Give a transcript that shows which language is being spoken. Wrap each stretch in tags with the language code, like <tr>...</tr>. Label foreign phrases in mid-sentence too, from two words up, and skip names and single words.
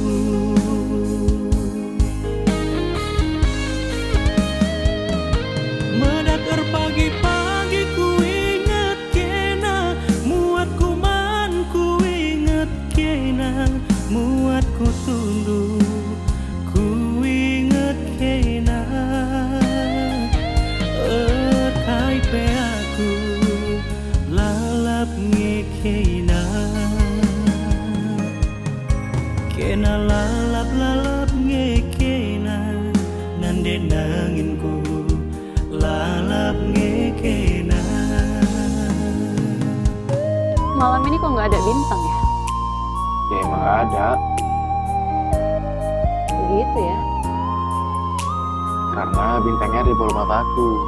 <btx>medakar pagi-pagi ku ingat kena muatku man ku ingat kena muatku tunduk ku ingat kena kai pe aku lalap ngekena kena lalap ngekena nande nanginku lalap ngekena.</btx> <id>Malam ini kok nggak ada bintang ya? Ya emang nggak ada. gitu ya? Karena bintangnya ada di bawah mataku.</id>